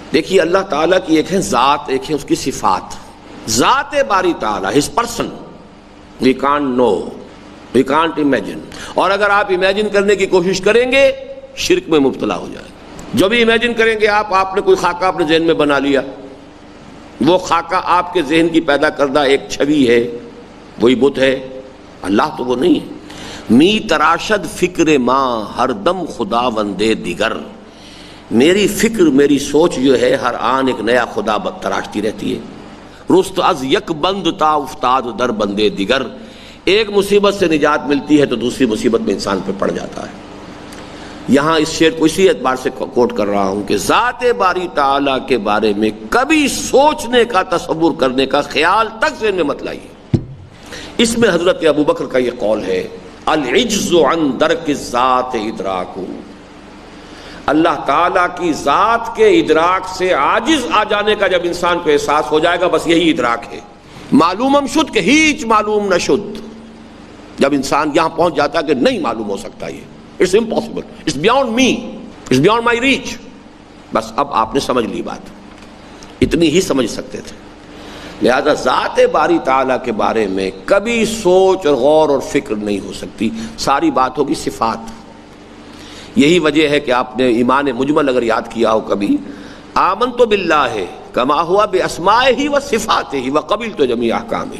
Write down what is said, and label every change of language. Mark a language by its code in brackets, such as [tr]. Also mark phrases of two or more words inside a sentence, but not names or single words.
[ur] دیکھیے اللہ تعالیٰ کی ایک ہے ذات، ایک ہے اس کی صفات. ذات باری تعالیٰ، [en] his person, we can't know, we can't imagine. [ur] اور اگر آپ امیجن کرنے کی کوشش کریں گے شرک میں مبتلا ہو جائیں. جو بھی امیجن کریں گے آپ نے کوئی خاکہ اپنے ذہن میں بنا لیا، وہ خاکہ آپ کے ذہن کی پیدا کردہ ایک چھوی ہے، وہی بت ہے. اللہ تو وہ نہیں ہے. [fa] می تراشد فکر ماں ہر دم خدا وندے دیگر. [ur] میری فکر، میری سوچ جو ہے ہر آن ایک نیا خدا تراشتی رہتی ہے. [fa] رست از یک بند تا افتاد در بندے دیگر. [ur] ایک مصیبت سے نجات ملتی ہے تو دوسری مصیبت میں انسان پہ پڑ جاتا ہے. یہاں اس شعر کو اسی اعتبار سے کوٹ کر رہا ہوں کہ ذات باری تعالیٰ کے بارے میں کبھی سوچنے کا، تصور کرنے کا خیال تک ذہن میں مت لائیے. اس میں حضرت ابوبکر کا یہ قول ہے، [ar] العجز عن درک الذات ادراک. [ur] اللہ تعالیٰ کی ذات کے ادراک سے عاجز آ جانے کا جب انسان کو احساس ہو جائے گا، بس یہی ادراک ہے. [fa] معلومم شد کہ ہیچ معلوم نہ شد. [ur] جب انسان یہاں پہنچ جاتا ہے کہ نہیں معلوم ہو سکتا، یہ [en] it's impossible, it's beyond me, it's beyond my reach, [ur] بس اب آپ نے سمجھ لی بات. اتنی ہی سمجھ سکتے تھے. لہذا ذات باری تعالیٰ کے بارے میں کبھی سوچ اور غور اور فکر نہیں ہو سکتی. ساری بات ہوگی صفات. یہی وجہ ہے کہ آپ نے ایمان مجمل اگر یاد کیا ہو کبھی، [ar] آمنت باللہ کما ہوا باسمائہ و صفاتہ وقبلت جمیع احکامہ.